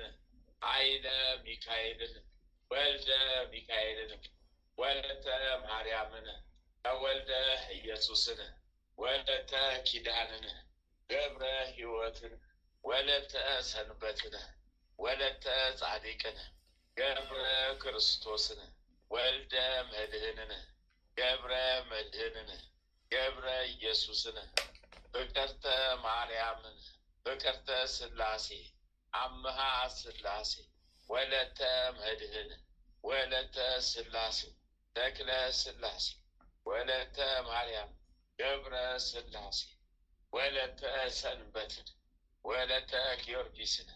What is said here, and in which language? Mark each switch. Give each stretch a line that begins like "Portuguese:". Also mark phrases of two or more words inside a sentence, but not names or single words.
Amharic: ኃይለ ሚካኤልን ወልደ ሚካኤልን ወለተ ማርያምን ወልደ ኢየሱስን ወለተ ኪዳንን ገብረ ሕይወትን ወለተ ሰንበትን ወለተ ጻድቅን ገብረ ክርስቶስን ወልደ መድህንን ገብረ መድህንን ገብረ ኢየሱስን ፍቅርተ ማርያምን ፍቅርተ ሥላሴ አምሃ ሥላሴ ወለተ መድህን ወለተ ሥላሴ ተክለ ሥላሴ ወለተ ማርያም ገብረ ሥላሴ ወለተ ሰንበትን ወለተ ጊዮርጊስን